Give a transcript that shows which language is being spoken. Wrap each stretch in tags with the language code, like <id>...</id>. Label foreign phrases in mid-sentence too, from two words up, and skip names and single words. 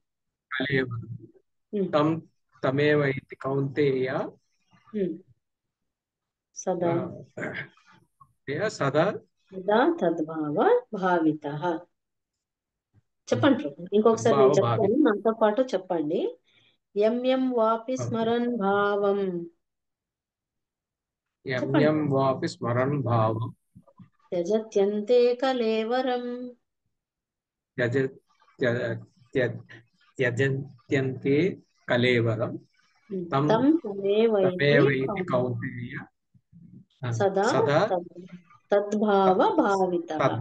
<sa>తం తమేవైతి కౌంతేయ సదా సదా తద్భావ భావితః.</sa> <te>చెప్పండి ప్రభు. ఇంకొకసారి నేను చెప్తాను, నాతో పాటు చెప్పండి.</te> <sa>యం యం వాపి స్మరన్ భావం. యం యం వాపి స్మరన్ భావం త్యజత్యంతే కలేవరం త్యజంత్యంతే కలేవరం తం తమేవైతి కౌంతేయ సదా తద్భావ భావితః.</sa>